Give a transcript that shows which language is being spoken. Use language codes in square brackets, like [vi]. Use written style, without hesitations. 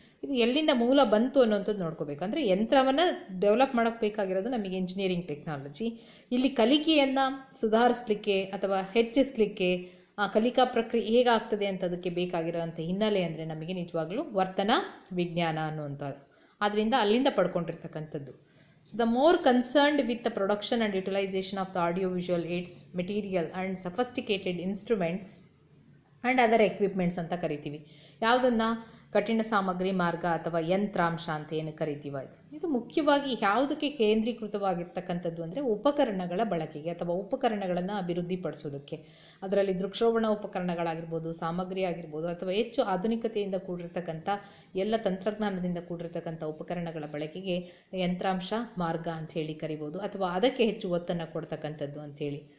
[kn] ಇದು ಎಲ್ಲಿಂದ ಮೂಲ ಬಂತು ಅನ್ನೋಂಥದ್ದು ನೋಡ್ಕೋಬೇಕು. ಅಂದರೆ ಯಂತ್ರವನ್ನು ಡೆವಲಪ್ ಮಾಡೋಕ್ಕೆ ಬೇಕಾಗಿರೋದು ನಮಗೆ ಇಂಜಿನಿಯರಿಂಗ್ ಟೆಕ್ನಾಲಜಿ. ಇಲ್ಲಿ ಕಲಿಕೆಯನ್ನು ಸುಧಾರಿಸಲಿಕ್ಕೆ ಅಥವಾ ಹೆಚ್ಚಿಸಲಿಕ್ಕೆ ಆ ಕಲಿಕಾ ಪ್ರಕ್ರಿಯೆ ಹೇಗಾಗ್ತದೆ ಅಂತ ಅದಕ್ಕೆ ಬೇಕಾಗಿರೋವಂಥ ಹಿನ್ನೆಲೆ ಅಂದರೆ ನಮಗೆ ನಿಜವಾಗ್ಲೂ ವರ್ತನಾ ವಿಜ್ಞಾನ ಅನ್ನುವಂಥದ್ದು. ಆದ್ದರಿಂದ ಅಲ್ಲಿಂದ ಪಡ್ಕೊಂಡಿರ್ತಕ್ಕಂಥದ್ದು. [en] So the more concerned with the production and utilization of the audiovisual aids, material and sophisticated instruments and other equipments ಅಂತ ಕರಿತೀವಿ. [kn] ಯಾವುದನ್ನು ಕಠಿಣ ಸಾಮಗ್ರಿ ಮಾರ್ಗ ಅಥವಾ ಯಂತ್ರಾಂಶ ಅಂತ ಏನು ಕರಿತೀವ, ಇದು ಮುಖ್ಯವಾಗಿ ಯಾವುದಕ್ಕೆ ಕೇಂದ್ರೀಕೃತವಾಗಿರ್ತಕ್ಕಂಥದ್ದು ಅಂದರೆ ಉಪಕರಣಗಳ ಬಳಕೆಗೆ ಅಥವಾ ಉಪಕರಣಗಳನ್ನು ಅಭಿವೃದ್ಧಿಪಡಿಸೋದಕ್ಕೆ. ಅದರಲ್ಲಿ ದೃಕ್ಶ್ರವಣ ಉಪಕರಣಗಳಾಗಿರ್ಬೋದು, ಸಾಮಗ್ರಿ ಆಗಿರ್ಬೋದು, ಅಥವಾ ಹೆಚ್ಚು ಆಧುನಿಕತೆಯಿಂದ ಕೂಡಿರ್ತಕ್ಕಂಥ ಎಲ್ಲ ತಂತ್ರಜ್ಞಾನದಿಂದ ಕೂಡಿರ್ತಕ್ಕಂಥ ಉಪಕರಣಗಳ ಬಳಕೆಗೆ ಯಂತ್ರಾಂಶ ಮಾರ್ಗ ಅಂಥೇಳಿ ಕರಿಬೋದು, ಅಥವಾ ಅದಕ್ಕೆ ಹೆಚ್ಚು ಒತ್ತನ್ನು ಕೊಡ್ತಕ್ಕಂಥದ್ದು ಅಂಥೇಳಿ.